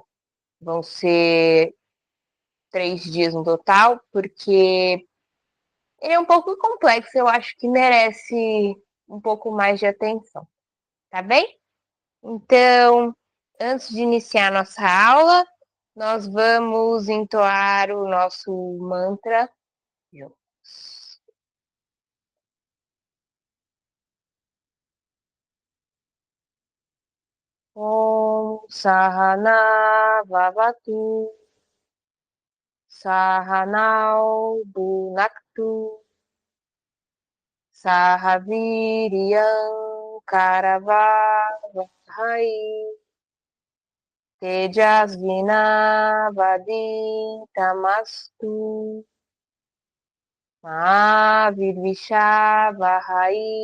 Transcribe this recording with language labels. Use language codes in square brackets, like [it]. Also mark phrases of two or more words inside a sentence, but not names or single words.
[pt] Vão ser 3 dias no total, porque ele é um pouco complexo, eu acho que merece um pouco mais de atenção, tá bem? Então, antes de iniciar a nossa aula, nós vamos entoar o nosso mantra. [sa] Om Sahana Vavatu Sahanau Bhunaktu Sahaviriyam Karavavahai Tejasvinavaditamastu Mahavirvishavahai.